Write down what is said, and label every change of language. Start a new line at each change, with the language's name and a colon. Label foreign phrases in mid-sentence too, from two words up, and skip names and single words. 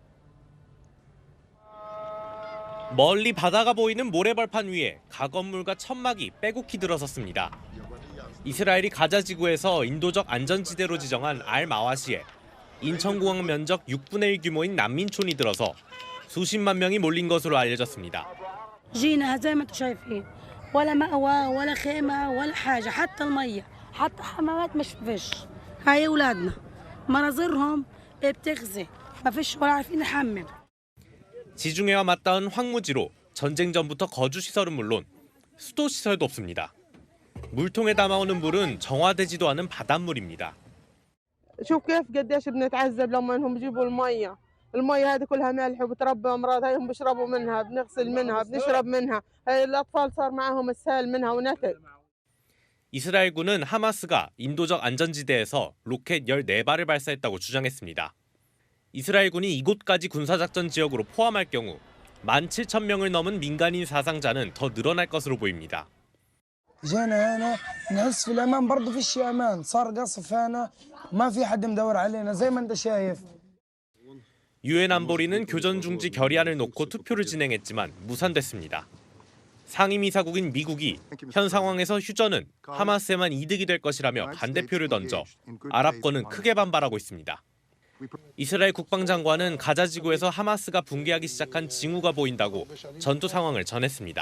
Korean: 멀리 바다가 보이는 모래벌판 위에 가건물과 천막이 빼곡히 들어섰습니다. 이스라엘이 가자지구에서 인도적 안전지대로 지정한 알마와시에 인천공항 면적 6분의 1 규모인 난민촌이 들어서 수십만 명이 몰린 것으로 알려졌습니다.
Arabic: جينا زي ما انتم شايفين ولا مأوى ولا خيمة ولا حاجة حتى المية حتى حمامات مش فيش هاي أولادنا مناظرهم بتغزي ما فيش ولا عارفين نحمم.
Korean: 지중해와 맞닿은 황무지로 전쟁 전부터 거주 시설은 물론 수도 시설도 없습니다. 물통에 담아오는 물은 정화되지도 않은 바닷물입니다.
Arabic: شوف كيف قديش بنتعذب لما انهم بيجيبوا المية. المية هذه كلها ملح وبتربى امراض هاي هم بيشربوا منها بنغسل منها بنشرب منها هاي الاطفال صار معهم اسهال منها ونتج.
Korean: 이스라엘군은 하마스가 인도적 안전지대에서 로켓 14발을 발사했다고 주장했습니다. 이스라엘군이 이곳까지 군사작전 지역으로 포함할 경우 17,000명을 넘은 민간인 사상자는 더 늘어날 것으로 보입니다.
Arabic: جينا هنا نحس في الامان برضه فيش امان صار قصف هنا ما في حد مدور علينا زي ما انت شايف.
Korean: 유엔 안보리는 교전 중지 결의안을 놓고 투표를 진행했지만 무산됐습니다. 상임이사국인 미국이 현 상황에서 휴전은 하마스에만 이득이 될 것이라며 반대표를 던져 아랍권은 크게 반발하고 있습니다. 이스라엘 국방장관은 가자 지구에서 하마스가 붕괴하기 시작한 징후가 보인다고 전투 상황을 전했습니다.